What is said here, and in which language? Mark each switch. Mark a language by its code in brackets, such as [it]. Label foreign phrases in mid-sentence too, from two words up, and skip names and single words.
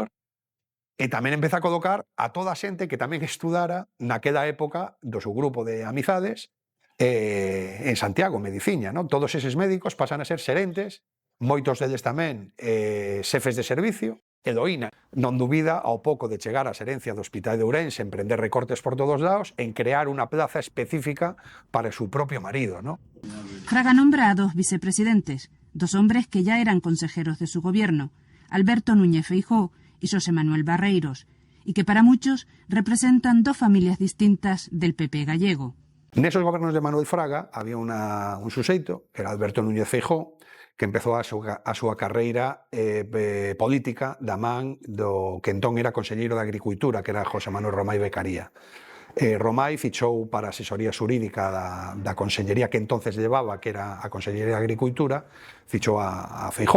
[gl] E tamén empeza a colocar a toda a xente que tamén estudara naquela época do seu grupo de amizades en Santiago, Mediciña, non? Todos eses médicos pasan a ser xerentes, moitos deles tamén xefes de servicio. Eloína non dubida ao pouco de chegar á xerencia do Hospital de Ourense, emprender recortes por todos lados, en crear unha plaza específica para o seu propio marido, non? [es] Fraga nombra a dos vicepresidentes, dos hombres que ya eran consejeros de su gobierno, Alberto Núñez Feijóo y José Manuel Barreiros, y que para muchos representan dos familias distintas del PP gallego. [gl] Nesos gobernos de Manuel Fraga había un suxeito, que era Alberto Núñez Feijóo, que empezou a súa carreira política da man do que entón era conselleiro de Agricultura, que era José Manuel Romai Becaría. Romai fichou para a asesoría xurídica da consellería que entonces levaba, que era a Consellería de Agricultura, fichou a Feijóo.